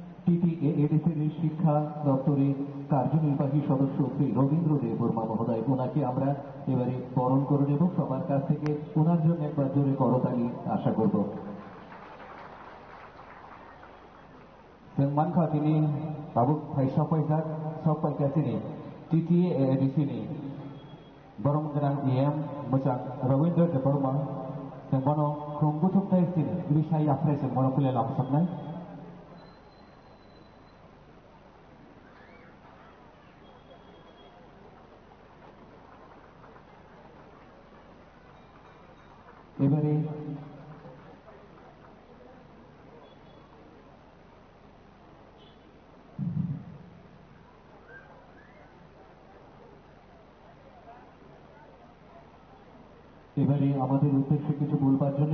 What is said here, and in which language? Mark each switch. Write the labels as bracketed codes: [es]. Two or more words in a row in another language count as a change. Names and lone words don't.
[bn] টিটিএডিসির শিক্ষা দপ্তরের কার্যনির্বাহী সদস্য শ্রী রবীন্দ্র দেববর্মা মহোদয়, ওনাকে আমরা এবারে বরণ করে নেব। সবার কাছ থেকে ওনার জন্য একবার জোরে করতালি আশা করব। [trp] जों मानखाथिनि बाबुक फाइसा सब पाइकासिनि टिटिएडिसिनि बरं गोनां इएम मोजां रवीन्द्र देबबर्मा जों बनो खुंबुथुक थाइसिनि बिसाय आफ्रायजों बनो फैलाय लांसबनाय [bn] এবারে আমাদের উদ্দেশ্যে কিছু বলবার জন্য